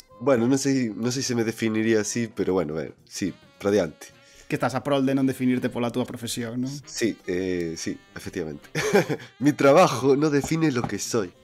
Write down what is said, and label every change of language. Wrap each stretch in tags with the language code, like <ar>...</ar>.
<gl>Bueno, non sei se me definiría así, pero bueno, sí, radiante. Que estás a prol de non definirte pola túa profesión, non? Sí, efectivamente.</gl> <es>Mi trabajo no define lo que soy.</es>